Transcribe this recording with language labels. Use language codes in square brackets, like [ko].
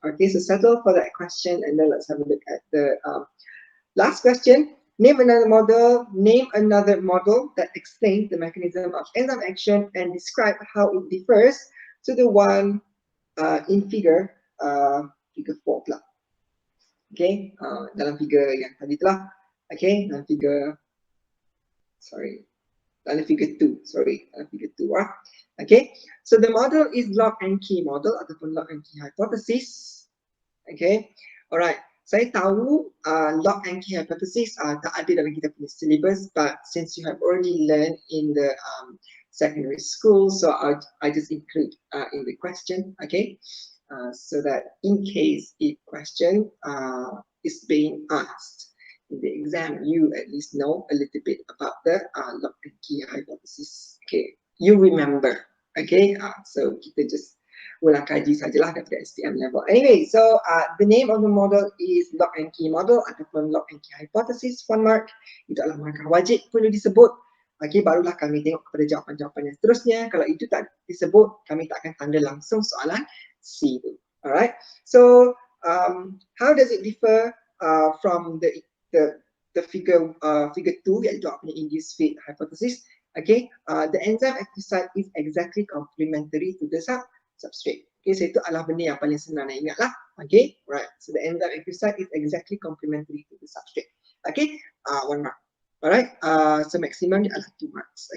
[en] Okay, so settle for that question, and then let's have a look at the last question. Name another model that explains the mechanism of enzyme action and describe how it differs to the one in figure 4 pula. [ms] Okay, dalam figure yang tadi tu lah. Okay, dalam figure dalam figure 2, dalam figure 2 lah. [en] Okay, so the model is lock and key model ataupun lock and key hypothesis. Okay, alright. [ms] Saya tahu lock and key hypothesis tak ada dalam kita punya syllabus, [en] but since you have already learned in the secondary school, so I just include in the question. Okay, so that in case a question is being asked in the exam, you at least know a little bit about the lock and key hypothesis. Okay, you remember. Okay, so kita just [ms] ulang kaji sajalah daripada SPM level. [en] Anyway, so the name of the model is lock and key model ataupun lock and key hypothesis, 1 mark. [ms] Itu adalah markah wajib perlu disebut. Okay, barulah kami tengok kepada jawapan-jawapan yang seterusnya. Kalau itu tak disebut, kami tak akan tanda langsung soalan C itu. [en] Alright, so how does it differ from the figure 2, [ms] iaitu apa ni, [en] induced-fit hypothesis? Okay, the enzyme active site is exactly complementary to the substrate. [ms] Okay, so itu adalah benda yang paling senang nak ingat lah. [en] Okay, right. So the enzyme active site is exactly complementary to the substrate. Okay, 1 mark. [ms] Alright, so maksimum dia adalah 2 marks.